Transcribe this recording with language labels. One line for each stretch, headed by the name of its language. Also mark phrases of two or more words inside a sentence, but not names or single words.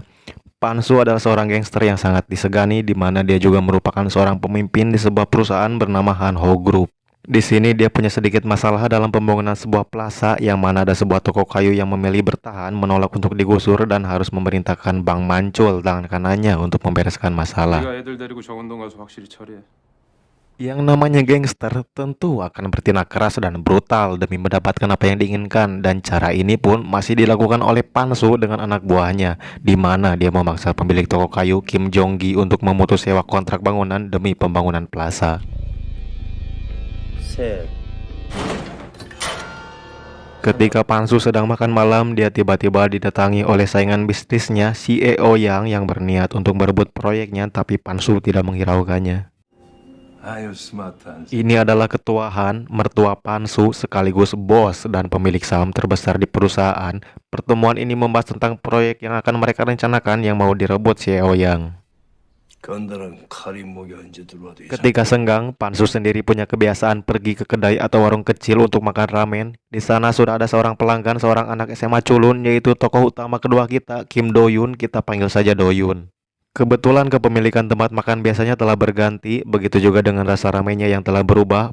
Indonesian: Pansu adalah seorang gangster yang sangat disegani, di mana dia juga merupakan seorang pemimpin di sebuah perusahaan bernama Hanho Group. Di sini dia punya sedikit masalah dalam pembangunan sebuah plaza yang mana ada sebuah toko kayu yang memilih bertahan menolak untuk digusur dan harus memerintahkan Bang Mancul tangan kanannya untuk membereskan masalah.
Korean: 네가 애들 데리고 정원동 가서 확실히 처리해.
Indonesian: Yang namanya gangster tentu akan bertindak keras dan brutal demi mendapatkan apa yang diinginkan, dan cara ini pun masih dilakukan oleh Pansu dengan anak buahnya, di mana dia memaksa pemilik toko kayu Kim Jong-gi untuk memutus sewa kontrak bangunan demi pembangunan plaza.
Korean: 셋.
Indonesian: Ketika Pansu sedang makan malam, dia tiba-tiba didatangi oleh saingan bisnisnya, CEO yang berniat untuk merebut proyeknya, tapi Pansu tidak menghiraukannya.
Korean: 아유 스마트한.
Indonesian: Ini adalah ketua Han, mertua Pansu, sekaligus bos dan pemilik saham terbesar di perusahaan. Pertemuan ini membahas tentang proyek yang akan mereka rencanakan yang mau direbut CEO Yang.
Korean: 건달은 칼이 목이 언제 들어와도
Indonesian: Ketika senggang, Pansu sendiri punya kebiasaan pergi ke kedai atau warung kecil untuk makan ramen. Di sana sudah ada seorang pelanggan, seorang anak SMA culun, yaitu tokoh utama kedua kita, Kim Do-yun, kita panggil saja Do-yun. Kebetulan kepemilikan tempat makan biasanya telah berganti, begitu juga dengan rasa ramenya yang telah berubah.